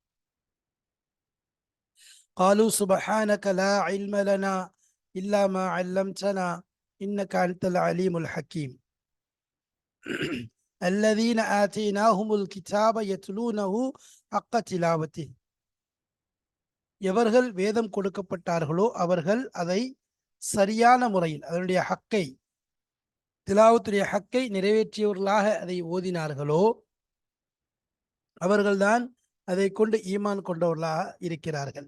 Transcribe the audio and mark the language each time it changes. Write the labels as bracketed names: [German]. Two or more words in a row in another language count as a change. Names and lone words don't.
[Arabic] قالوا سبحانك لا علم لنا إلا ما علمتنا إنك أنت العليم الحكيم. الذين آتيناهم الكتاب يتلونه حق تلاوته. [Tamil] எவர்கள் வேதம் கொடுக்கப்பட்டார்களோ அவர்கள் அதை சரியான முறையில் அதனுடைய ஹக்கை, திலாவத்துடைய ஹக்கை நிறைவேற்றியவர்களாக அதை ஓதினார்களோ அவர்கள்தான் அதை கொண்டு ஈமான் கொண்டவர்களாக இருக்கிறார்கள்.